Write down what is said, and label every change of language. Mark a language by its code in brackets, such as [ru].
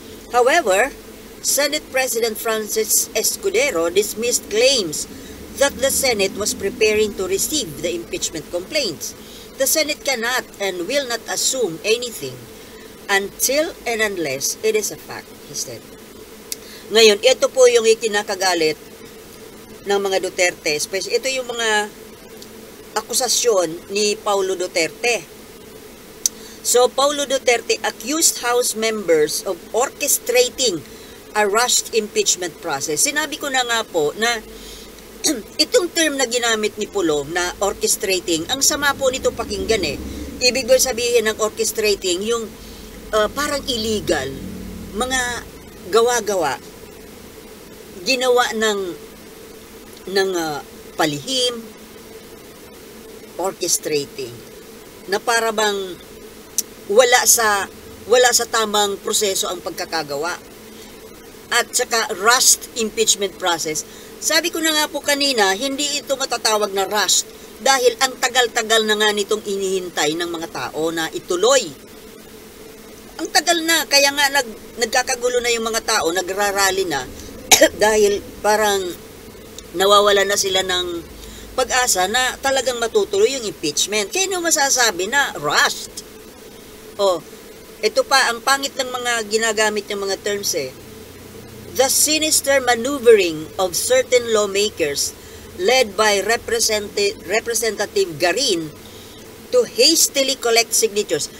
[en] However, Senate President Francis Escudero dismissed claims that the Senate was preparing to receive the impeachment complaints. The Senate cannot and will not assume anything until and unless it is a fact, he said. [tl] Ngayon, ito po yung ikinakagalit ng mga Duterte. Ito yung mga akusasyon ni Paulo Duterte. [en] So, Paulo Duterte accused House members of orchestrating a rushed impeachment process. [tl] Sinabi ko na nga po na itong term na ginamit ni Pulong na orchestrating, ang sama po nito pakinggan eh. Ibig sabihin ng orchestrating, yung parang illegal, mga gawa-gawa, ginawa ng palihim, orchestrating, na para bang wala sa tamang proseso ang pagkakagawa. At saka [en] rushed impeachment process. [tl] Sabi ko na nga po kanina, hindi ito matatawag na rushed dahil ang tagal-tagal na nga nitong inihintay ng mga tao na ituloy. Ang tagal na, kaya nga nagkakagulo na yung mga tao, nagrarally na dahil parang nawawala na sila ng pag-asa na talagang matutuloy yung impeachment. Kaya no masasabi na rushed. Ito pa, ang pangit ng mga ginagamit ng mga terms eh. [en] The sinister maneuvering of certain lawmakers led by Representative Garin to hastily collect signatures.